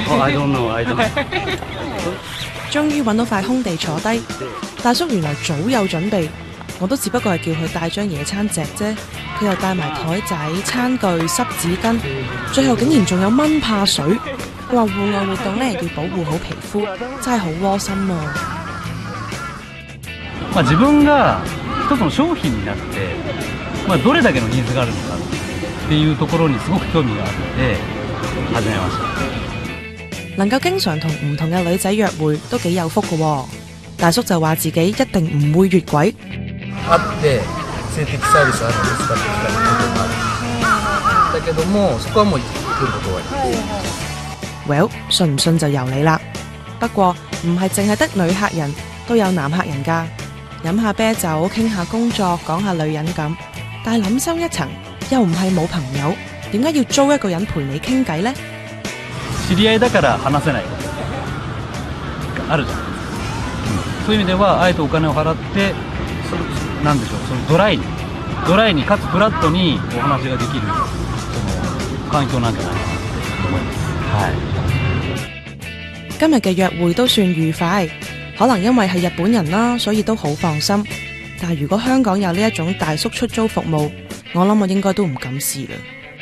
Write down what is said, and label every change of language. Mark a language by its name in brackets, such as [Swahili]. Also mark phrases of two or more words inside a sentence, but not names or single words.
[Cantonese] 終於揾到塊空地坐低，大叔原來早有準備，我都只不過係叫佢帶張野餐席啫，佢又帶埋台仔、餐具、濕紙巾，最後竟然仲有蚊怕水。佢話戶外活動呢要保護好皮膚，真係好窩心啊！ [Japanese] 自分が一つの商品になって、どれだけのニーズがあるのかっていうところにすごく興味があって始めました。 [Cantonese] 能夠經常同唔同嘅女仔約會都幾有福㗎喎。大叔就話自己一定唔會越軌。 [Japanese] 會って性的サービスあるのですかって聞かれることもある。だけどもそこはもう来ることは。 [Cantonese] Well，信唔信就由你啦。不過唔係淨係得女客人，都有男客人㗎。飲下啤酒，傾下工作，講下女人咁。但係諗深一層，又唔係冇朋友，點解要租一個人陪你傾偈呢？ [Japanese] 知り合いだから話せないことがあるじゃないですか。そういう意味ではあえてお金を払ってなんでしょう、そのドライにかつフラットにお話ができるその環境なんじゃないかなと思います。 [Cantonese] 今日嘅約會都算愉快，可能因為係日本人啦，所以都好放心。但係如果香港有呢一種大叔出租服務，我諗我應該都唔敢試啦。